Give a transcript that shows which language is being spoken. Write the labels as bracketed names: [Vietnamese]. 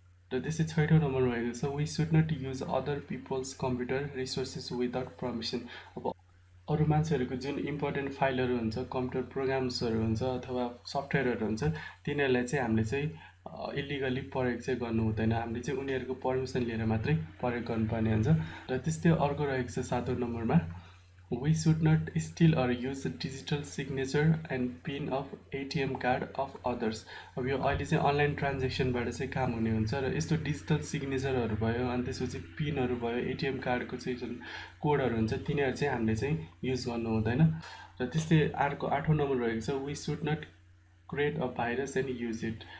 [Nepali] र त्यस्तै 6औँ नम्बरमा रहेको छ [English] We should not use other people's computer resources without permission. [Nepali] अब अरू मान्छेहरूको जुन इम्पोर्टेन्ट फाइलहरू हुन्छ कम्प्युटर प्रोग्राम्सहरू हुन्छ अथवा सफ्टवेयरहरू हुन्छ तिनीहरूलाई चाहिँ हामीले चाहिँ इलिगली प्रयोग चाहिँ गर्नु हुँदैन। हामीले चाहिँ उनीहरूको पर्मिसन लिएर मात्रै प्रयोग गर्नुपर्ने हुन्छ। र त्यस्तै अर्को रहेको छ 7औं नम्बरमा, [English] we should not steal or use digital signature and pin of ATM card of others। [Nepali] अब यो अहिले चाहिँ अनलाइन ट्रान्जेक्सनबाट चाहिँ काम हुने हुन्छ र यस्तो डिजिटल सिग्नेचरहरू भयो अनि त्यसपछि पिनहरू भयो, एटिएम कार्डको चाहिँ जुन कोडहरू हुन्छ तिनीहरू चाहिँ हामीले चाहिँ युज गर्नु हुँदैन। र त्यस्तै अर्को 8औं नम्बर रहेको छ, [English] we should not create a virus and use it.